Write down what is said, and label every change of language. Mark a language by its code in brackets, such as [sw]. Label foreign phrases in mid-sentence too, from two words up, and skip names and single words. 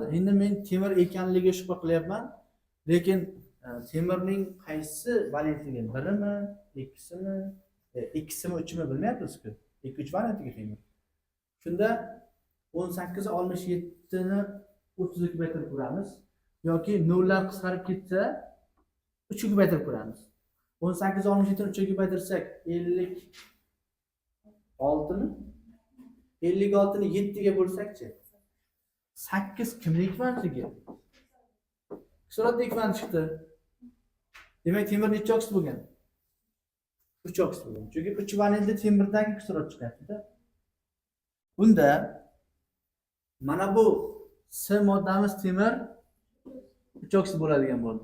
[uz] Endi men temir ekanligiga shubha qilyapman, lekin temirning qaysi valentligi? 1mi, 2simi, 2simi, 3mi bilmayapmiz-ku. 2-3 valentliga temir. Shunda 18 ga 67 ni 30 ga ko'paytirib ko'ramiz yoki nollar qisqarib ketsa 3 ga ko'paytirib ko'ramiz. 18 ga 67 ni 3 ga ko'paytirsak 56 mi? 56 ni 7 ga bo'lsak-chi? 8 kimning ekvantligi? Kislorodning ekvanti chiqdi. Demak, temir necha oksid bo'lgan? 3 oksid bo'lgan. Chunki 3 valentli temirdagi kislorod chiqyapti-da. Bunda mana bu C moddamiz temir 3 oksid bo'ladigan bo'ldi.